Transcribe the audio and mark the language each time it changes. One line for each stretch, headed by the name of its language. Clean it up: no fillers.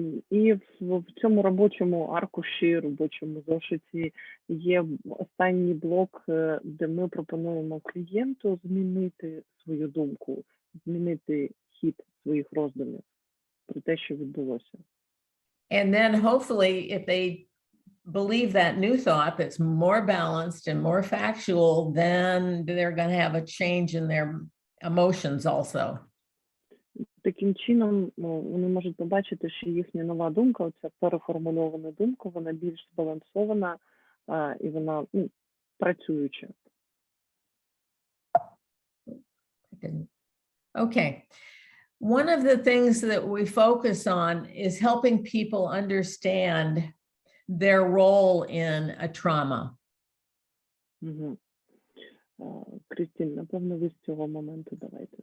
Ukrainian: І в цьому робочому аркуші, робочому зошиті є останній блок, де ми пропонуємо клієнту змінити свою думку, змінити хід своїх роздумів про те, що відбулося.
English: And then hopefully if they believe that new thought that's more balanced and more factual, then they're going to have a change in their emotions also.
Ukrainian: Таким чином, вони можуть побачити, що їхня нова думка, оця переформульована думка, вона більш збалансована і вона працююча.
English: Okay. One of the things that we focus on is helping people understand their role in a trauma.
Ukrainian: Крістін, напевно, ви з цього моменту давайте.